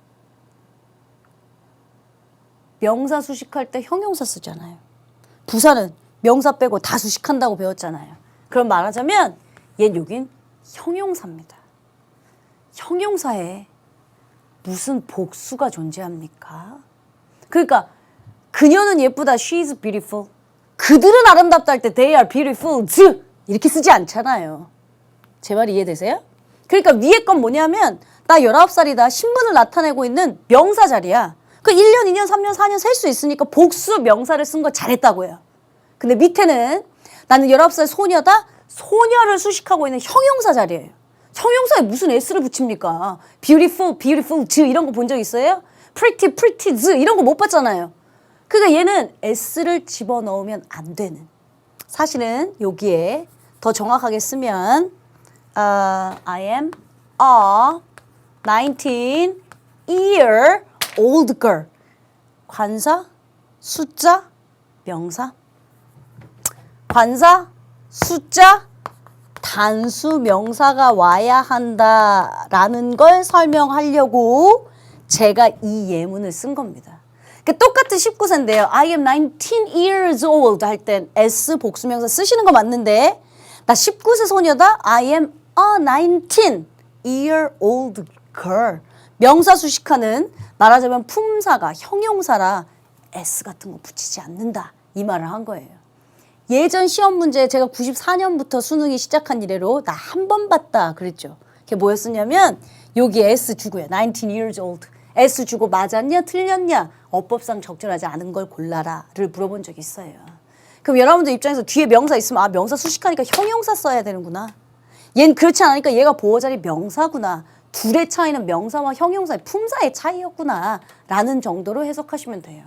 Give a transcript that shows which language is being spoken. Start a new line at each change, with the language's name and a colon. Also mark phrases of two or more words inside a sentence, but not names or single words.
Korean: 명사 수식할 때 형용사 쓰잖아요. 부사는 명사 빼고 다 수식한다고 배웠잖아요. 그럼 말하자면 얘는 여긴 형용사입니다. 형용사에 무슨 복수가 존재합니까? 그러니까 그녀는 예쁘다.
English: She is beautiful.
Korean: 그들은 아름답다 할 때
English: they are beautiful.
Korean: 이렇게 쓰지 않잖아요. 제 말 이해되세요? 그러니까 위에 건 뭐냐면 나 19살이다. 신분을 나타내고 있는 명사 자리야. 그 1년, 2년, 3년, 4년 셀 수 있으니까 복수 명사를 쓴 거 잘했다고요. 근데 밑에는 나는 19살 소녀다. 소녀를 수식하고 있는 형용사 자리예요. 형용사에 무슨 s를 붙입니까?
English: beautiful, beautiful,
Korean: 이런 거 본 적 있어요?
English: pretty, pretty,
Korean: 이런 거 못 봤잖아요. 그러니까 얘는 s를 집어넣으면 안 되는. 사실은 여기에 더 정확하게 쓰면
English: I am a 19-year old girl.
Korean: 관사, 숫자, 명사. 관사, 숫자, 단수 명사가 와야 한다라는 걸 설명하려고 제가 이 예문을 쓴 겁니다. 그러니까 똑같은 19세인데요.
English: I am 19 years old
Korean: 할 땐 S 복수명사 쓰시는 거 맞는데 나 19세 소녀다.
English: I am a 19 year old girl.
Korean: 명사 수식하는 말하자면 품사가 형용사라 S 같은 거 붙이지 않는다. 이 말을 한 거예요. 예전 시험 문제 제가 94년부터 수능이 시작한 이래로 나 한 번 봤다 그랬죠. 그게 뭐였었냐면 여기 S 주고요.
English: 19 years old.
Korean: S 주고 맞았냐 틀렸냐 어법상 적절하지 않은 걸 골라라를 물어본 적이 있어요. 그럼 여러분들 입장에서 뒤에 명사 있으면 명사 수식하니까 형용사 써야 되는구나. 얘는 그렇지 않으니까 얘가 보어자리 명사구나. 둘의 차이는 명사와 형용사의 품사의 차이였구나 라는 정도로 해석하시면 돼요.